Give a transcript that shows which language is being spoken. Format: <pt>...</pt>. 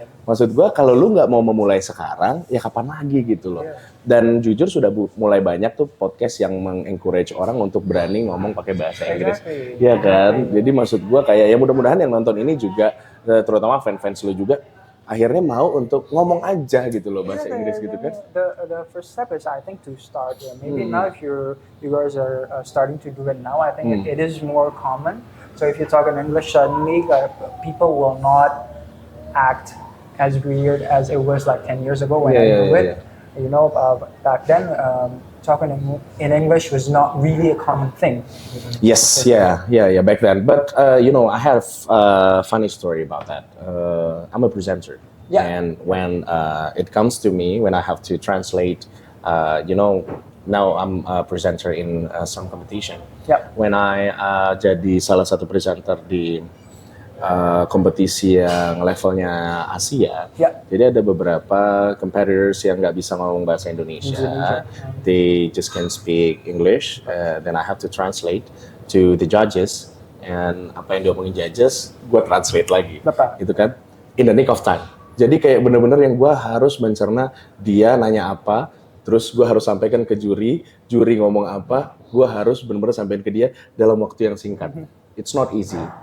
<id>Maksud gua kalau lu nggak mau memulai sekarang, ya kapan lagi gitu loh. Dan jujur sudah mulai banyak tuh podcast yang mengencourage orang untuk berani ngomong pakai bahasa Inggris. Iya kan? Jadi maksud gua kayak ya mudah-mudahan yang nonton ini juga, terutama fans-fans lu juga, akhirnya mau untuk ngomong aja gitu loh bahasa Inggris gitu kan.</id> <en>The first step is I think to start. Maybe now if you guys are starting to do it now, I think it is more common. So if you talk in English, suddenly people will not act as weird as it was like 10 years ago when I knew it. You know, back then, talking in English was not really a common thing. Yes, back then. But you know, I have a funny story about that. I'm a presenter, and when it comes to me, when I have to translate, you know, now I'm a presenter in some competition. When I</en> <id>jadi salah satu presenter di kompetisi yang levelnya Asia, jadi ada beberapa competitors yang nggak bisa ngomong bahasa Indonesia.</id> <en>They just can speak English, then I have to translate to the judges, and</en> <id>apa yang diomongin judges, gue translate lagi, gitu kan,</id> <en>in the nick of time.</en> <id>Jadi kayak bener-bener yang gue harus mencerna dia nanya apa, terus gue harus sampaikan ke juri ngomong apa, gue harus bener-bener sampaikan ke dia dalam waktu yang singkat.</id> <en>It's not easy.</en>